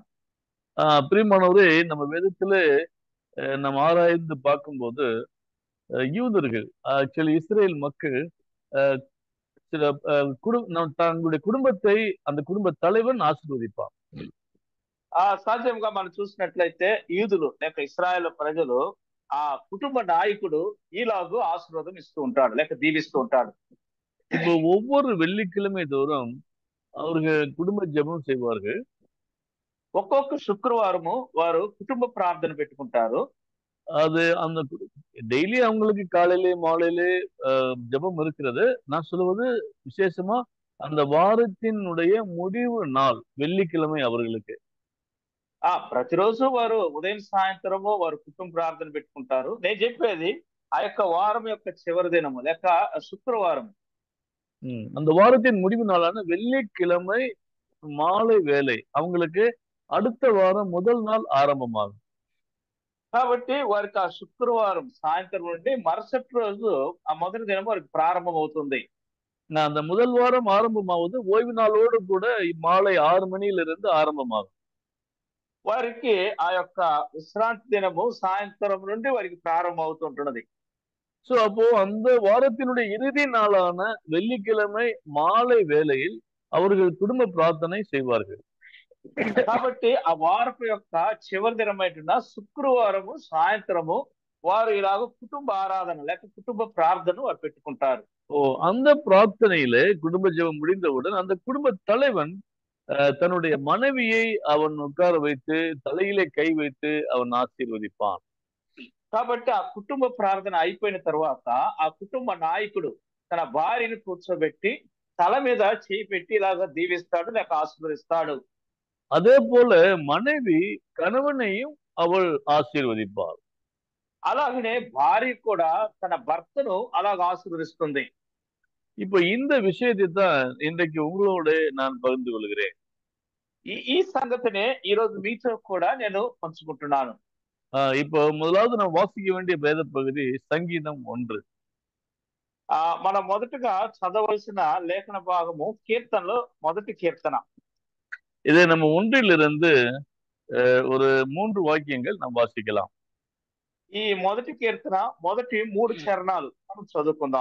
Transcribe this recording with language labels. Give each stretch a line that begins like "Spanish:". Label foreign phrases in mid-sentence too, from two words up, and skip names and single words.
Tamil: பிரியமானவரே, நம்ம வேதத்துல நம்ம ஆராய்ந்து பார்க்கும்போது யூதர்கள் ஆக்சுவலி இஸ்ரேல் மக்கள் சில தங்களுடைய குடும்பத்தை அந்த குடும்ப தலைவன் ஆசீர்வதிப்பான்.
Telugu: సహజంగా మనం చూసినట్లయితే యూదులు లేక ఇశ్రాయేలు ప్రజలు ఆ కుటుంబ నాయకుడు ఈలాగు ఆశీర్వాదం ఇస్తూ ఉంటాడు లేక దీవిస్తూ ఉంటాడు.
Tamil: இப்போ ஒவ்வொரு வெள்ளிக்கிழமை தோறும் அவர்கள் குடும்ப ஜெபம் செய்வார்கள்.
Telugu: ఒక్కొక్క శుక్రవారము వారు కుటుంబ ప్రార్థన పెట్టుకుంటారు.
Tamil: அது அந்த டெய்லி அவங்களுக்கு காலையிலே மாலையிலே ஜெபம் இருக்கிறது. நான் சொல்லுவது விசேஷமா அந்த வாரத்தினுடைய முடிவு நாள் வெள்ளிக்கிழமை அவர்களுக்கு.
Telugu: ప్రతిరోజు వారు ఉదయం సాయంత్రము వారు కుటుంబ ప్రార్థన పెట్టుకుంటారు. నేను చెప్పేది ఆ యొక్క వారం యొక్క చివరి దినము లేక శుక్రవారం.
Tamil: அந்த வாரத்தின் முடிவு நாளான வெள்ளிக்கிழமை மாலை வேலை அவங்களுக்கு அடுத்த வாரம் முதல் நாள் ஆரம்பமாகும்.
Telugu: కాబట్టి వారికి ఆ శుక్రవారం సాయంత్రం నుండి మరుసటి రోజు ఆ మొదటి దినం వారికి ప్రారంభం అవుతుంది.
Tamil: அந்த முதல் வாரம் ஆரம்பமாவது ஓய்வு நாளோடு கூட மாலை 6 மணியிலிருந்து ஆரம்பமாகும்.
Telugu: వారికి ఆ యొక్క విశ్రాంతి దినము సాయంత్రం నుండి వారికి ప్రారంభం అవుతుంటున్నది.
Tamil: சோ அப்போ அந்த வாரத்தினுடைய இறுதி நாளான வெள்ளிக்கிழமை மாலை வேளையில் அவர்கள் குடும்ப பிரார்த்தனை செய்வார்கள்.
Telugu: కాబట్టి ఆ వారపు యొక్క చివరి దినమైన శుక్రవారము సాయంత్రము వారు ఇలాగ కుటుంబ ఆరాధన లేక కుటుంబ ప్రార్థన వారు పెట్టుకుంటారు.
Tamil: அந்த பிரார்த்தனையில குடும்ப ஜெபம் முடிந்தவுடன் அந்த குடும்ப தலைவன் தன்னுடைய மனைவியை அவன் உட்கார வைத்து தலையிலே கை வைத்து அவன் ஆசீர்வதிப்பான்.
Telugu: కాబట్టి ఆ కుటుంబ ప్రార్థన అయిపోయిన తర్వాత ఆ కుటుంబ నాయకుడు తన భార్యను కూర్చోబెట్టి తల మీద చేయి పెట్టి ఇలాగా దీవిస్తాడు లేక ఆశీర్వదిస్తాడు.
Tamil: அதே போல மனைவி கணவனையும் அவள் ஆசீர்வதிப்பாள்.
Telugu: అలాగనే భార్య కూడా తన భర్తను అలాగ ఆశీర్వదిస్తుంది.
Tamil: இப்ப இந்த விஷயத்தை தான் இன்றைக்கு உங்களோட நான் பகிர்ந்து கொள்கிறேன்.
Telugu: ఈ సంగతినే ఈ రోజు మీతో కూడా నేను పంచుకుంటున్నాను.
Tamil: இப்போ முதலாவது நான் வாசிக்க வேண்டிய வேத பகுதி சங்கீதம் 1.
Telugu: మనం మొదటగా చదవలసిన లేఖన భాగము కీర్తనలో మొదటి కీర్తన.
Tamil: இதை நம்ம 1லிருந்து ஒரு 3 வாக்கியங்கள் நாம் வாசிக்கலாம்.
Telugu: ఈ మొదటి కీర్తన మొదటి 3 చరణాలు మనం చదువుకుందాం.